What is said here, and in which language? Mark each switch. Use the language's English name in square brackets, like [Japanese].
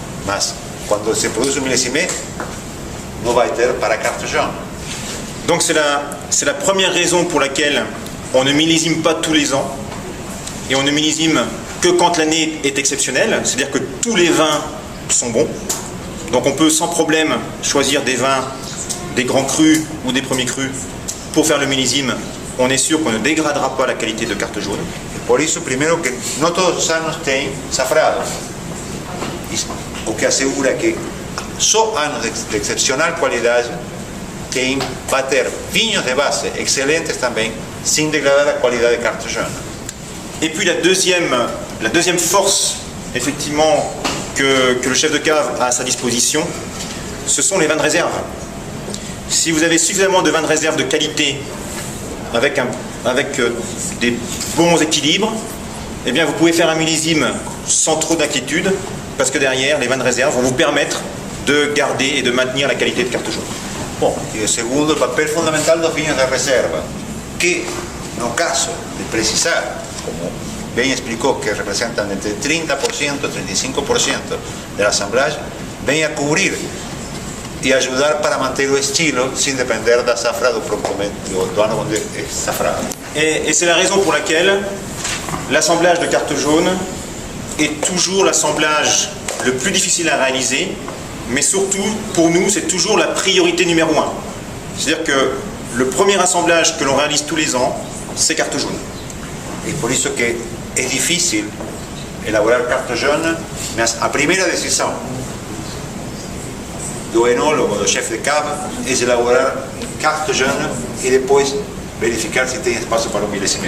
[Portuguese] Mas quando se produz millésimé, não vai ter para carte jaune. [French] Donc c'est la première raison pour laquelle on ne millésime pas tous les ans et on ne millésime que quand l'année est exceptionnelle, c'est-à-dire que tous les vins sont bons. Donc on peut sans problème choisir des vins, des grands crus ou des premiers crus pour faire le millésime. On est sûr qu'on ne dégradera pas la qualité de carte jaune. [Portuguese] Por isso, primeiro, que não todos os anos tem safrado, o que assegura que só anos de excepcional qualidade vai ter vinhos de base excelentes também, sem degradar a qualidade de carte jaune. [French] Et puis la deuxième force, effectivement, que le chef de cave a à sa disposition, ce sont les vins de réserve. Si vous avez suffisamment de vins de réserve de qualité, avec des bons équilibres, eh bien vous pouvez faire un millésime sans trop d'inquiétude, parce que derrière, les vins de réserve vont vous permettre de garder et de maintenir la qualité de carte jaune. [Portuguese] Bom, e o segundo, o papel fundamental dos vinhos de reserva, que no caso de precisar, como bem explicou, que representam entre 30% e 35% da assemblagem, vem a cobrir e ajudar para manter o estilo sem depender da safra do ano onde é safrado. [French] Et c'est la raison pour laquelle l'assemblage de carte jaune est toujours l'assemblage le plus difficile à réaliser, mais surtout, pour nous, c'est toujours la priorité numéro 1. C'est-à-dire que le premier assemblage que l'on réalise tous les ans, c'est carte jaune. [Portuguese] E por isso que é difícil elaborar carte jaune, mas a primeira decisão do enólogo, do chef de cave, é elaborar carte jaune e depois verificar se tem espaço para o millésimé.